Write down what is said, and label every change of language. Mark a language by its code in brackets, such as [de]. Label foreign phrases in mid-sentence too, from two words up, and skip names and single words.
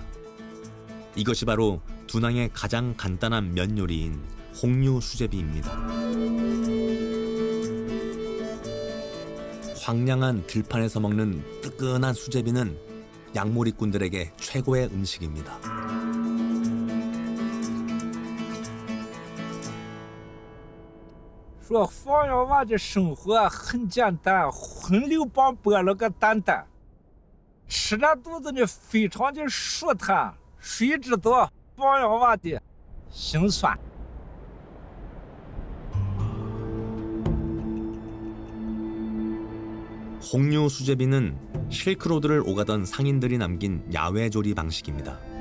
[ko] 이것이 바로 둔항의 가장 간단한 면 요리인 홍류 수제비입니다. 황량한 들판에서 먹는 뜨끈한 수제비는 양모리꾼들에게 최고의 음식입니다. [zh] 说方洋娃的生活很简单，荤溜棒剥了个蛋蛋，吃那肚子呢非常的舒坦，谁知道方洋娃的心酸。 [ko] 홍류 수제비는 실크로드를 오가던 상인들이 남긴 야외 조리 방식입니다.